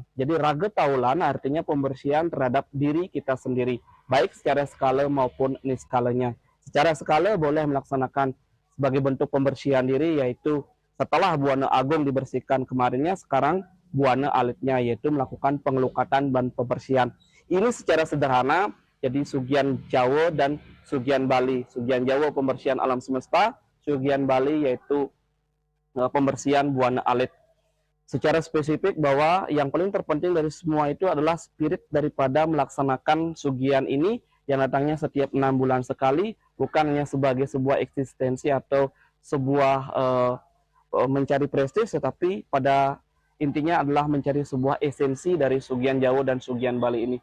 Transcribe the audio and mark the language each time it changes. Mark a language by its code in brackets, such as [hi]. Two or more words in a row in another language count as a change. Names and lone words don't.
[id] Jadi raga taulan artinya pembersihan terhadap diri kita sendiri, baik secara skala maupun niskalanya. Secara skala boleh melaksanakan sebagai bentuk pembersihan diri, yaitu setelah Buana Agung dibersihkan kemarinnya, sekarang Buana Alitnya, yaitu melakukan pengelukatan dan pembersihan. Ini secara sederhana, jadi Sugian Jawa dan Sugian Bali. Sugian Jawa pembersihan alam semesta, Sugian Bali yaitu pembersihan Buana Alit. Secara spesifik bahwa yang paling terpenting dari semua itu adalah spirit daripada melaksanakan Sugian ini yang datangnya setiap 6 bulan sekali, bukan hanya sebagai sebuah eksistensi atau sebuah mencari prestis, tetapi pada intinya adalah mencari sebuah esensi dari Sugian Jawa dan Sugian Bali ini.